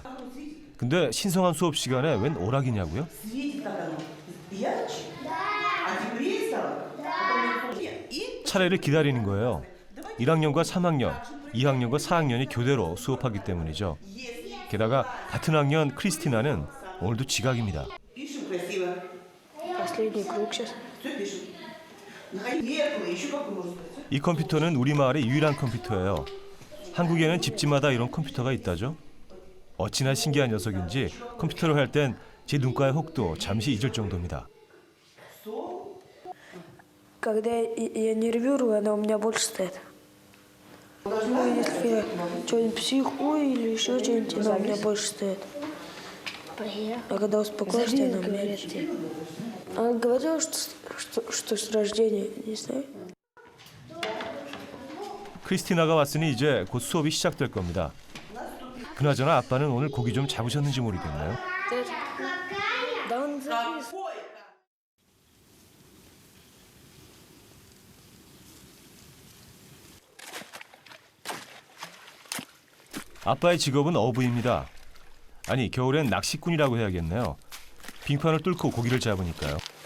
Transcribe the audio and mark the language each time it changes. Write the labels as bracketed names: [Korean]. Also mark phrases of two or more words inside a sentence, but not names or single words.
[Korean] 근데 신성한 수업 시간에 웬 오락이냐고요? 차례를 기다리는 거예요. 1학년과 3학년, 2학년과 4학년이 교대로 수업하기 때문이죠. 게다가 같은 학년 크리스티나는 오늘도 지각입니다. [Russian] Последний круг сейчас. [Korean] 이 컴퓨터는 우리 마을의 유일한 컴퓨터예요. 한국에는 집집마다 이런 컴퓨터가 있다죠. 어찌나 신기한 녀석인지 컴퓨터를 할 땐 제 눈가의 혹도 잠시 잊을 정도입니다. [Russian] Когда я нервирую, она у меня больше стоит. Ну, если я что-нибудь психую или еще что-нибудь, она у меня больше стоит. А когда успокоишься, она у меня редче. Она говорила, что с рождения, не знаю. [Korean] 크리스티나가 왔으니 이제 곧 수업이 시작될 겁니다. 그나저나 아빠는 오늘 고기 좀 잡으셨는지 모르겠나요? [Russian] Да он завис. [Korean] 아빠의 직업은 어부입니다. 아니, 겨울엔 낚시꾼이라고 해야겠네요. 빙판을 뚫고 고기를 잡으니까요.